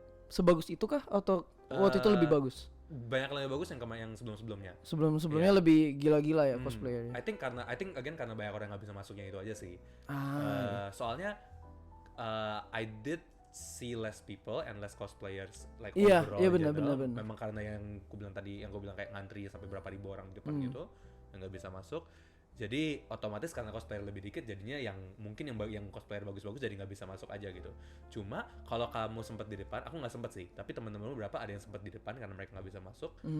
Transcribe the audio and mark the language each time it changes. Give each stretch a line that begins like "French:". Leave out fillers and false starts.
Indonesian: sebagus itu kah atau waktu itu lebih bagus? Banyak lebih bagus yang sebelum-sebelumnya. Sebelumnya lebih gila-gila ya cosplayernya.
English: I think
Indonesian: again karena banyak orang nggak bisa masuknya itu aja sih.
English: Soalnya I did see less people and less cosplayers like overall.
Indonesian: Iya benar. Memang karena yang gue bilang kayak ngantri sampai berapa ribu orang di depan gitu yang nggak bisa masuk. Jadi otomatis karena cosplayer lebih dikit jadinya yang cosplayer bagus-bagus jadi nggak bisa masuk aja gitu. Cuma kalau kamu sempat di depan, aku nggak sempat sih, tapi teman-teman beberapa ada yang sempat di depan karena mereka nggak bisa masuk.